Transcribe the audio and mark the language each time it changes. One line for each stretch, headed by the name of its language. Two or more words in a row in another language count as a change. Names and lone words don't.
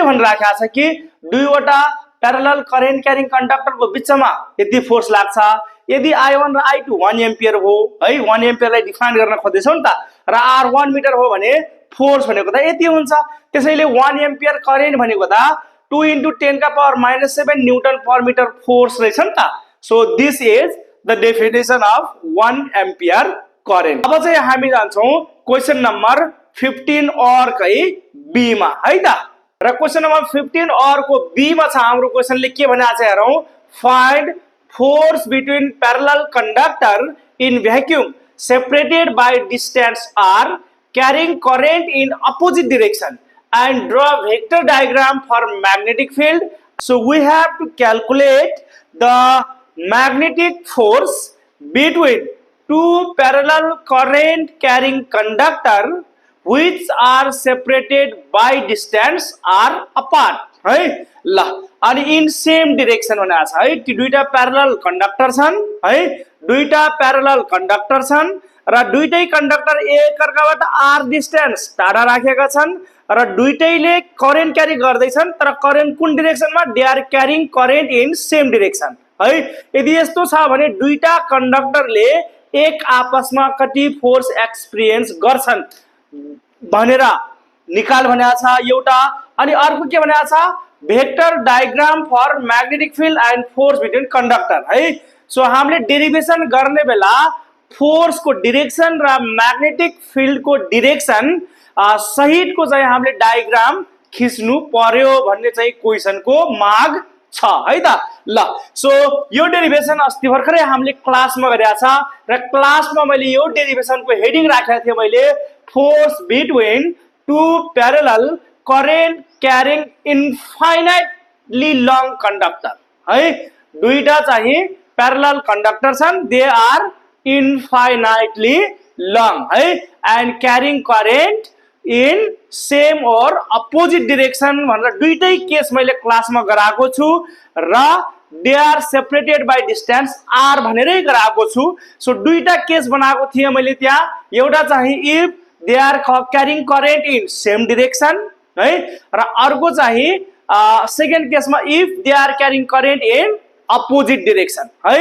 Nepali: भन्न राखेको छ कि दुईवटा
English: parallel current carrying
Nepali: कन्डक्टरको बीचमा यदि फोर्स लाग्छ यदि I1 र I2 1 एम्पियर हो है 1 एम्पियरलाई डिफाइन गर्न खोज्दैछौ नि त र R1 मिटर हो भने फोर्स भनेको त यति हुन्छ त्यसैले 1 एम्पियर करेन्ट भनेको त 2 into 10 का पावर minus 7
English: newton per meter
Nepali: फोर्स रहेछ नि त
English: so this is the definition of 1 ampere current
Nepali: अब चाहिँ हामी जान्छौं
English: question number
Nepali: 15 और कै बी मा है त र
English: question number
Nepali: 15 और को बी मा छ हाम्रो क्वेशनले के भनेको छ हेरौं
English: find force between parallel conductor in vacuum separated by distance r carrying current in opposite direction and draw a vector diagram for magnetic field. So we have to calculate the magnetic force between two parallel current carrying conductor which are separated by distance r apart
Nepali: है ल अनि
English: in same direction
Nepali: भनेको छ है ती दुईटा
English: parallel conductor
Nepali: छन् है दुईटा
English: parallel conductor
Nepali: छन् र दुईटै कन्डक्टर एकअर्काबाट r डिस्टेन्स टाढा राखेका छन् र दुईटैले करेन्ट क्यारी गर्दै छन् तर करेन्ट कुन डाइरेक्सनमा
English: they are carrying current in same direction
Nepali: है यदि यस्तो छ भने दुईटा कन्डक्टरले एक आपसमा कति
English: force experience
Nepali: गर्छन् भनेर निकाल भनेको छ एउटा अनि अर्को के भनेको छ
English: vector diagram for magnetic field and force between
Nepali: कंडक्टर है सो हामीले डेरिवेसन गर्ने बेला फोर्स को डाइरेक्सन र
English: magnetic field
Nepali: को डाइरेक्सन सहित को चाहिँ हामीले डायग्राम खिच्नु पर्यो भन्ने चाहिँ क्वेशन को माग छ है त ल सो यो डेरिवेसन अस्ति भर्खरै हामीले क्लासमा गरेका छ र क्लासमा मैले यो डेरिवेसन को हेडिङ राखेको थिए मैले
English: force between two parallel current carrying infinitely long conductor
Nepali: है दुईटा चाहिँ
English: parallel conductor
Nepali: छन्
English: they are infinitely long
Nepali: है
English: and carrying current in same or opposite direction
Nepali: भनेर दुईटै केस मैले क्लासमा गराएको छु र
English: they are separated by distance r
Nepali: भनेरै गराएको छु। सो दुईटा केस बनाएको थिएँ मैले त्यहाँ। एउटा चाहिँ
English: if they are carrying current in same direction
Nepali: है, र अर्को चाहिँ सेकेन्ड केसमा
English: if they are carrying current in opposite direction
Nepali: है।